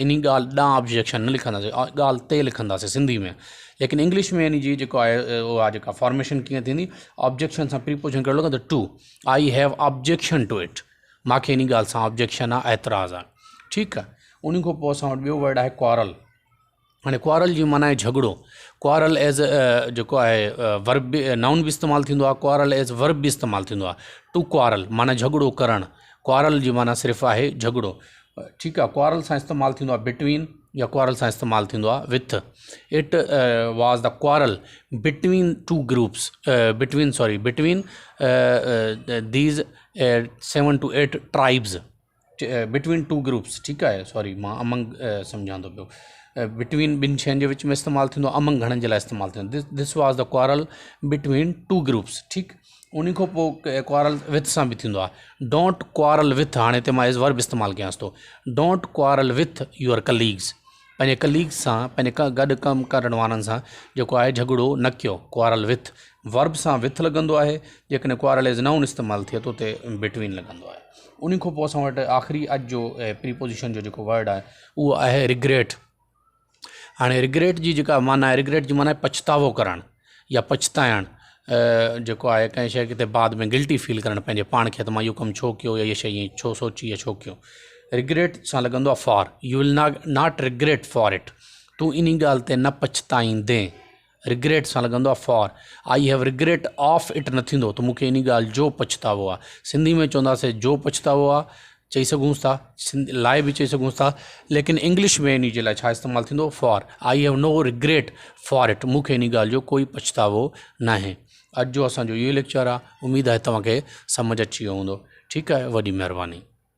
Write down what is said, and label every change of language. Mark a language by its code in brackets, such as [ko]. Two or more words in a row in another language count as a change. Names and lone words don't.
[sd] इन ॻाल्हि ॾांहुं ऑब्जेक्शन न लिखंदासीं, ॻाल्हि ते लिखंदासीं सिंधी में. लेकिन इंग्लिश में इन जी जेको आहे उहा आहे जेका फॉर्मेशन कीअं थींदी, ऑब्जेक्शन सां प्रीपोजिशन कहिड़ो लॻंदो, टू. [en] I have objection to it. [sd] मूंखे इन ॻाल्हि सां ऑब्जेक्शन आहे, एतिराज़ आहे. ठीकु आहे. उन खां पोइ असां वटि ॿियो वर्ड आहे क्वारल. हाणे क्वारल जी माना आहे झगड़ो. [en] quarrel as [sd] जेको आहे [en] verb noun [sd] बि इस्तेमालु थींदो आहे. [en] quarrel as verb [sd] बि इस्तेमालु थींदो आहे. [en] to quarrel [sd] माना झगड़ो करणु. क्वारल जी माना सिर्फ़ु आहे झगड़ो. ठीकु आहे. क्वारल सां इस्तेमालु थींदो आहे बिटवीन, या क्वारल सां इस्तेमालु थींदो आहे विथ. [en] It was the quarrel between two groups, between these 7 to 8 tribes, between two groups. [sd] ठीकु आहे. सॉरी, मां अमंग सम्झां थो पियो. बिटवीन ॿिनि शयुनि जे विच में इस्तेमालु थींदो. अमंग घणनि जे लाइ इस्तेमालु थींदो. [en] This was the quarrel between two groups. [sd] ठीकु. उन खां पोइ [en] quarrel with [sd] सां बि थींदो आहे. [en] Don't quarrel with. [sd] हाणे हिते मां [en] as verb [sd] इस्तेमालु कयांसि थो. [en] Don't quarrel with your colleagues. [sd] पंहिंजे कलीग्स सां पंहिंजे गॾु कमु करण वारनि सां जेको आहे झगड़ो न कयो। [en] quarrel with verb [sd] सां विथ लॻंदो आहे, जेकॾहिं [en] quarrel as noun [sd] इस्तेमालु थिए थो त बिटवीन लॻंदो आहे। उन खां पोइ असां वटि आख़िरी अॼु जो प्रीपोजिशन जो जेको वर्ड आहे उहो आहे रिग्रेट। हाणे रिग्रेट जी जेका माना आहे, रिग्रेट जी माना आहे पछतावो करणु या पछताइणु, जेको आहे कंहिं शइ खे बाद में [en] guilty feel [sd] करणु पंहिंजे पाण खे, त मां इहो कमु छो कयो या इहा शइ ईअं छो सोची या छो कयो। [en] रिग्रेट [sd] सां लॻंदो आहे [en] for, you will not regret for it, [sd] तूं इन ॻाल्हि ते न पछताईंदे। रिग्रेट सां लॻंदो आहे [en] for, I have regret of it [sd] न थींदो त मूंखे इन ॻाल्हि जो पछतावो आहे। सिंधी में चवंदासीं जो पछतावो आहे, चई सघूं था, सिंधी लाइ बि चई सघूं था, लेकिन इंग्लिश में इन जे लाइ छा इस्तेमालु थींदो, [en] for, I have no regret for it, [sd] मूंखे इन ॻाल्हि जो कोई पछतावो न आहे। अॼु जो असांजो इहो लेक्चर आहे, उमेदु आहे तव्हांखे सम्झ अची वियो हूंदो। ठीकु आहे, वॾी महिरबानी।